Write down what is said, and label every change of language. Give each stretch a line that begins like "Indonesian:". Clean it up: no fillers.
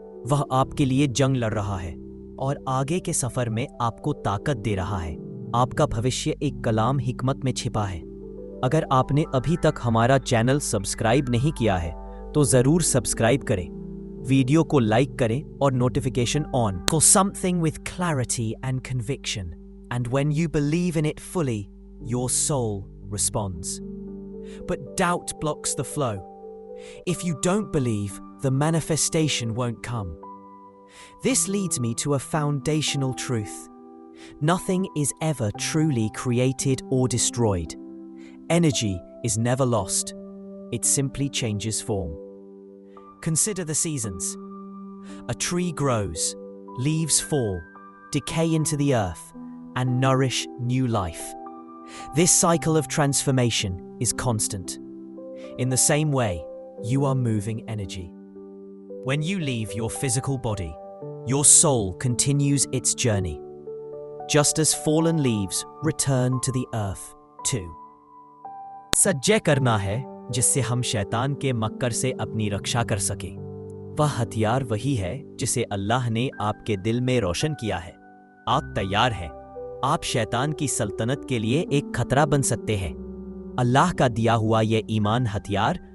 Hindi: वह आपके लिए जंग लड़ रहा है और आगे के सफर में आपको ताकत दे रहा है। आपका भविष्य एक कलाम हिकमत में छिपा है। अगर आपने अभी तक हमारा चैनल सब्सक्राइब नहीं किया है, तो जरूर सब्सक्राइब करें, वीडियो को लाइक करें और notification on.
English: For something with clarity and conviction, and when you believe in it fully, your soul responds. But doubt blocks the flow. If you don't believe, the manifestation won't come. This leads me to a foundational truth. Nothing is ever truly created or destroyed. Energy is never lost. It simply changes form. Consider the seasons. A tree grows, leaves fall, decay into the earth, and nourish new life. This cycle of transformation is constant. In the same way, you are moving energy. When you leave your physical body, your soul continues its journey, just as fallen leaves return to the earth too.
Hindi: सज्जय करना है जिससे हम शैतान के मक्कर से अपनी रक्षा कर सकें। वह हथियार वही है जिसे अल्लाह ने आपके दिल में रोशन किया है। आप तैयार हैं? आप शैतान की सल्तनत के लिए एक खतरा बन सकते हैं। अल्लाह का दिया हुआ यह ईमान हथियार